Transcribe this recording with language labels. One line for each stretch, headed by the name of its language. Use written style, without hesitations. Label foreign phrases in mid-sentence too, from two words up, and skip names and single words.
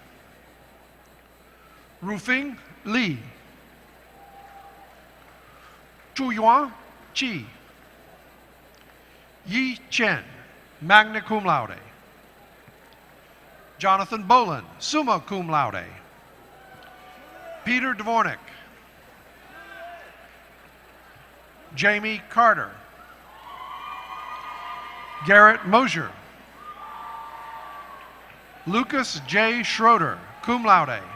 English: Rufing Li. Chuyuan Chi. Yi Chen,
Latin: magna cum laude.
English: Jonathan Boland,
Latin: summa cum laude.
English: Peter Dvornik. Jamie Carter. Garrett Mosier. Lucas J.
Latin: Schroeder, cum laude.